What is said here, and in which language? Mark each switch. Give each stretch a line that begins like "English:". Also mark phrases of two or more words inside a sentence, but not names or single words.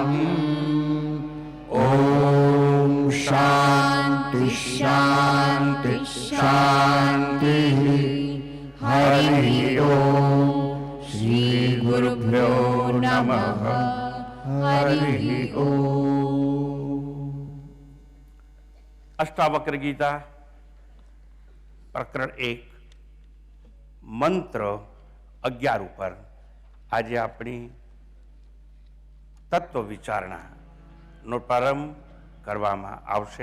Sanskrit: ॐ शान्तिः शान्तिः शान्तिः. हरि ॐ। श्री गुरुभ्यो नमः. हरि ॐ.
Gujarati: અષ્ટાવક્ર ગીતા પ્રકરણ 1 મંત્ર 11 ઉપર આજે આપણી તત્વ વિચારણાનો પ્રારંભ કરવામાં આવશે.